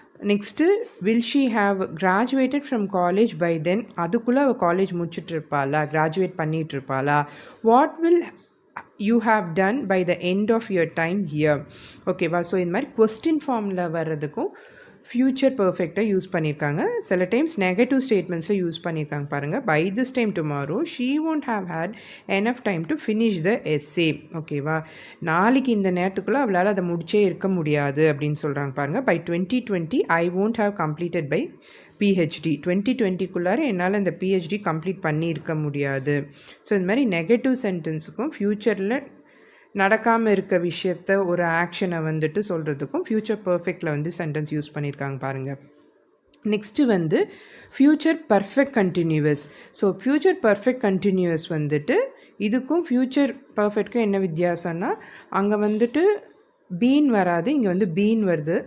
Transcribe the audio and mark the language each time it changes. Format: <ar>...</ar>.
<en>next will she have graduated from college by then,</en> <ta>அதுக்குள்ளே அவள் college முடிச்சுட்ருப்பாளா, graduate பண்ணிகிட்ருப்பாளா.</ta> <en>What will you have done by the end of your time here. ஓகேவா?</en> <ta>So இந்த மாதிரி question ஃபார்மில் வர்றதுக்கும் future பர்ஃபெக்டாக use பண்ணியிருக்காங்க. சில டைம்ஸ் நெகட்டிவ் ஸ்டேட்மெண்ட்ஸில் யூஸ் பண்ணியிருக்காங்க பாருங்கள்.</ta> <en>By this time tomorrow she won't have had enough time to finish the essay.</en> <ta>ஓகேவா? நாளைக்கு இந்த நேரத்துக்குள்ளே அவளால் அதை முடிச்சே இருக்க முடியாது அப்படின்னு சொல்கிறாங்க பாருங்கள்.</ta> <en>By 2020 I won't have completed by PhD.</en> <ta>2020க்குள்ளார என்னால் இந்த PhD கம்ப்ளீட் பண்ணியிருக்க முடியாது. ஸோ இந்த மாதிரி நெகட்டிவ் சென்டென்ஸுக்கும் ஃப்யூச்சரில் நடக்காமல் இருக்க விஷயத்த ஒரு ஆக்ஷனை வந்துட்டு சொல்கிறதுக்கும் ஃப்யூச்சர் பர்ஃபெக்டில் வந்து சென்டென்ஸ் யூஸ் பண்ணியிருக்காங்க பாருங்கள். நெக்ஸ்ட்டு வந்து future perfect continuous. So future perfect continuous வந்துட்டு இதுக்கும் ஃப்யூச்சர் பர்ஃபெக்ட்க்கும் என்ன வித்தியாசம்னா, அங்கே வந்துட்டு பீன் வராது, இங்கே வந்து பீன் வருது.</ta>